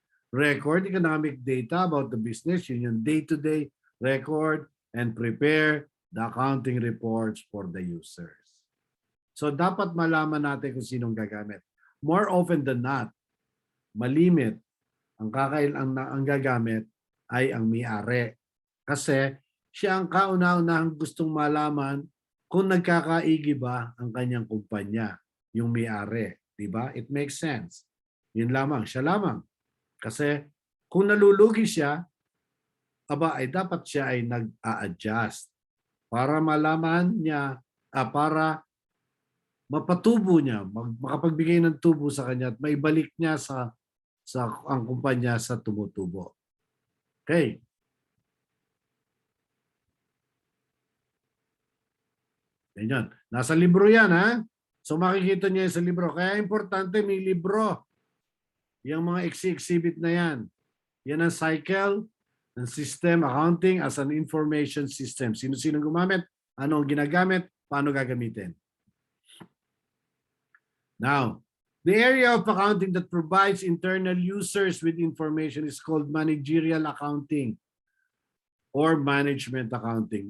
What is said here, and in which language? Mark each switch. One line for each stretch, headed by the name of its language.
English: Record economic data about the business,
Filipino: yun yung day-to-day record,
English: and prepare the accounting reports for the users.
Filipino: So dapat malaman natin kung sinong gagamit.
English: More often than not,
Filipino: malimit ang gagamit ay ang may-ari. Kasi siya ang kauna-unahang gustong malaman kung nagkakaigi ba ang kanyang kumpanya, yung may-ari. Diba?
English: It makes sense.
Filipino: Yun lamang, siya lamang. Kasi kung nalulugi siya, ay dapat siya ay nag-a-adjust para malaman niya, para mapatubo niya, makapagbigay ng tubo sa kanya at maibalik niya sa ang kumpanya sa tumutubo. Okay. Ganyan. Nasa libro yan, ha? So makikita niya sa libro. Kaya importante may libro. Yung mga exhibit na yan. Yan ang cycle ng system accounting
English: as an information system.
Filipino: Sino-sino gumamit? Ano ang ginagamit? Paano gagamitin?
English: Now, the area of accounting that provides internal users with information is called managerial accounting or management accounting.